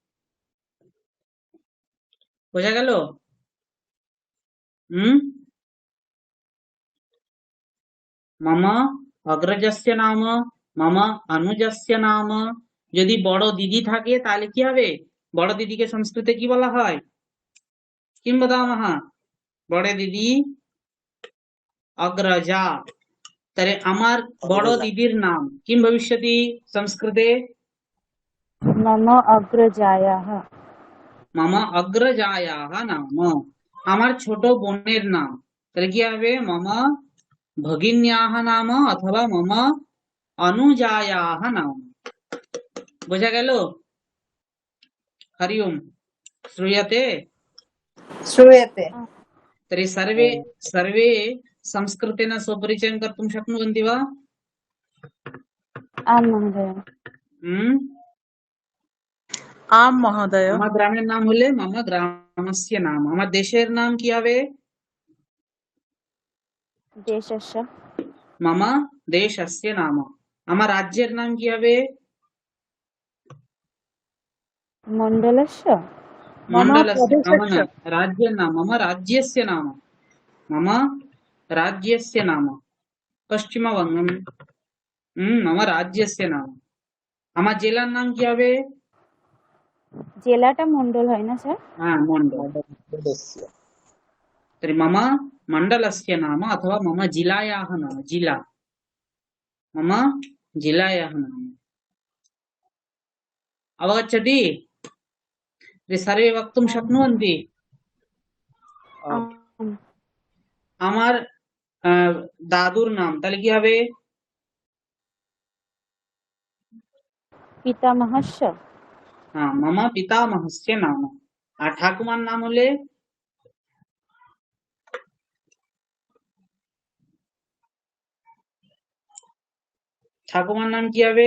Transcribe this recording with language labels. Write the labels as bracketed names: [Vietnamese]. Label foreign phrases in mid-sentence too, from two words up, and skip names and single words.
[Bangla] বোঝা গেল? [Sanskrit] মম অগ্রজস্য নাম, মম অনুজস্য নাম। [Bangla] যদি বড় দিদি থাকে তাহলে কি হবে? বড় দিদিকে সংস্কৃতে কি বলা হয়? [Sanskrit] কিম বদামহ? [Bangla] বড় দিদি [Sanskrit] অগ্রজা। [Bangla] তাহলে আমার বড় দিদির নাম [Sanskrit] কিম ভবিষ্যতি [Bangla] সংস্কৃতে? [Sanskrit] मम अग्रजायाः। মম অগ্রজায়াহ নাম। [Bangla] আমার ছোট বোনের নাম তাহলে কি হবে? [Sanskrit] মম ভগিন্যাহ নাম অথবা মম অনুজায়াহ নাম। [Bangla] বোঝা গেল? [Sanskrit] হরি ওম। শ্রূয়তে? श्रूयते। तर्हि सर्वे सर्वे संस्कृतेन स्वपरिचयं कर्तुं शक्नुवन्ति वा? आम् महोदय। आम महोदय। [Bangla] আমার গ্রামের নাম হলে [Sanskrit] মম গ্রামস্য নাম। [Bangla] আমার দেশের নাম কি হবে? [Sanskrit] देशस्य। মম দেশস্য নাম। [Bangla] আমার রাজ্যের নাম কি হবে? [Sanskrit] मण्डलस्य। মণ্ডলস্য। মম [Bangla] না, রাজ্যের নাম [Sanskrit] মম রাজ্যস্য নাম, মম রাজ্যস্য নাম। পশ্চিমবঙ্গম মম রাজ্যস্য নাম। [Bangla] আমার জেলার নাম কি হবে? জেলাটা মণ্ডল হয় না স্যার? হ্যাঁ, মণ্ডল। [Sanskrit] तर्हि मम मण्डलस्य नाम अथवा मम जिलायाः नाम, जिला मम जिलायाः नाम। अवगच्छति? सर्वे वक्तुं शक्नुवन्ति? आम्। [Bangla] আমার দাদুর নাম তাহলে কি হবে? [Sanskrit] পিতামহস্য। [Bangla] হ্যাঁ, [Sanskrit] মম পিতামহস্য নাম। [Bangla] আর ঠাকুমার নাম হলে? ঠাকুমার নাম কি হবে?